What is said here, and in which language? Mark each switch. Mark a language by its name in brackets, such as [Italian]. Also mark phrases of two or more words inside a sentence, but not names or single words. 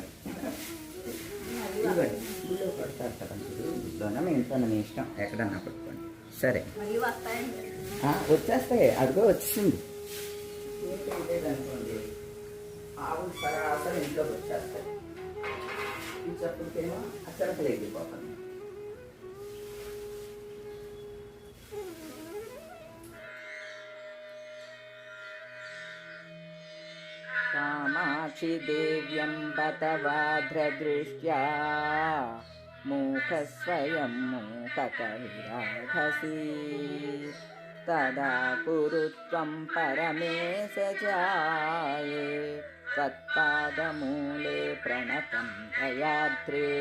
[Telugu] ఇవ్వండి గుళ్ళో కొడతారు కదా మీరు గుళ్ళోనా మీ ఇంట్లో మీ ఇష్టం ఎక్కడన్నా పట్టుకోండి. సరే వచ్చేస్తాయి. అదిగో వచ్చింది. లేదనుకోండి ఆవులు సరాసరి ఇంట్లోకి వచ్చేస్తాయి. ఈ చెప్పులకేమో ఆ చిలకలు వెళ్ళిపోతాయి. [Sanskrit] कामाक्षि देव्यं बतवाद्रदृष्ट्या मूकस्वयं मूककविराघसि तदा कुरु त्वं परमेशजाये त्वत्पादमूले प्रणतं दयाद्रे